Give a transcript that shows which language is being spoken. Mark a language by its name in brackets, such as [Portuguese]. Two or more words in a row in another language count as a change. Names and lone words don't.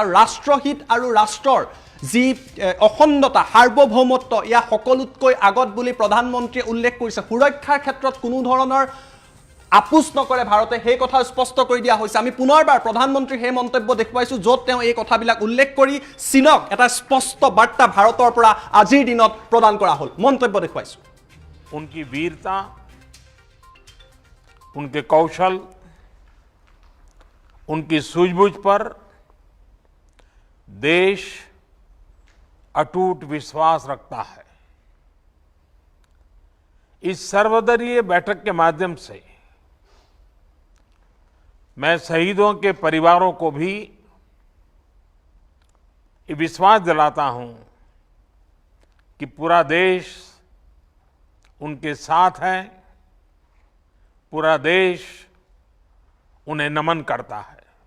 [Assamese] আৰু ৰাষ্ট্ৰহিত আৰু ৰাষ্ট্ৰৰ যি অখণ্ডতা, সাৰ্বভৌমত্ব, ইয়াৰ সকলোতকৈ আগত বুলি প্ৰধানমন্ত্ৰীয়ে উল্লেখ কৰিছে। সুৰক্ষাৰ ক্ষেত্ৰত কোনো ধৰণৰ আপোচ নকৰে ভাৰতে, সেই কথা স্পষ্ট কৰি দিয়া হৈছে। আমি পুনৰবাৰ প্ৰধানমন্ত্ৰীৰ সেই মন্তব্য দেখুৱাইছোঁ, য'ত তেওঁ এই কথাবিলাক উল্লেখ কৰি চীনক এটা স্পষ্ট বাৰ্তা ভাৰতৰ পৰা আজিৰ দিনত প্ৰদান কৰা হ'ল। মন্তব্য দেখুৱাইছোঁ। [Hindi] उनकी वीरता, उनके कौशल, उनकी सूझबूझ पर देश अटूट विश्वास रखता है। इस सर्वदलीय बैठक के माध्यम से मैं शहीदों के परिवारों को भी ये विश्वास दिलाता हूं कि पूरा देश उनके साथ है, पूरा देश उन्हें नमन करता है।